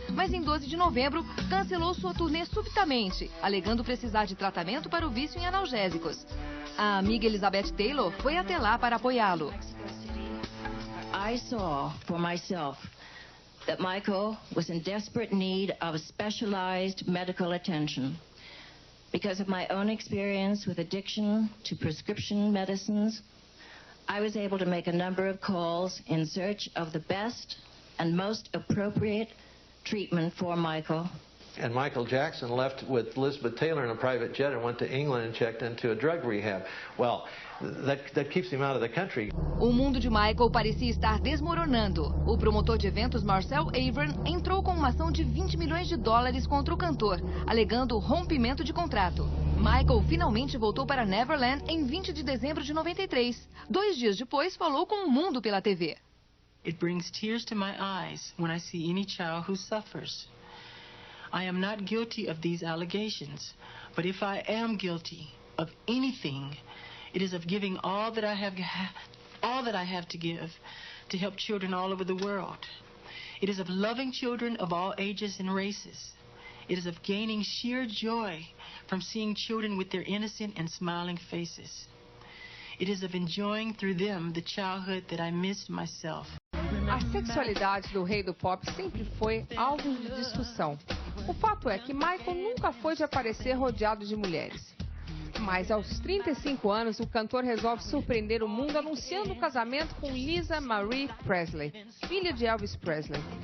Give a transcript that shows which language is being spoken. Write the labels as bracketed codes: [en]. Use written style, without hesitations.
[pt] Mas em 12 de novembro, cancelou sua turnê subitamente, alegando precisar de tratamento para o vício em analgésicos. A amiga Elizabeth Taylor foi até lá para apoiá-lo. [en] I saw for myself that Michael was in desperate need of specialized medical attention. Because of my own experience with addiction to prescription medicines, I was able to make a number of calls in search of the best and most appropriate treatment for Michael. And Michael Jackson left with Elizabeth Taylor in a private jet and went to England and checked into a drug rehab. Well, that keeps him out of the country. [pt] O mundo de Michael parecia estar desmoronando. O promotor de eventos Marcel Avern entrou com uma ação de $20 milhões contra o cantor, alegando rompimento de contrato. Michael finalmente voltou para Neverland em 20 de dezembro de 93. 2 dias depois, falou com o mundo pela TV. [en] It brings tears to my eyes when I see any child who suffers. I am not guilty of these allegations, but if I am guilty of anything, it is of giving all that I have to give to help children all over the world. It is of loving children of all ages and races. It is of gaining sheer joy from seeing children with their innocent and smiling faces. It is of enjoying through them the childhood that I missed myself. [pt] A sexualidade do rei do pop sempre foi alvo de discussão. O fato é que Michael nunca foi de aparecer rodeado de mulheres. Mas aos 35 anos, o cantor resolve surpreender o mundo anunciando o casamento com Lisa Marie Presley, filha de Elvis Presley.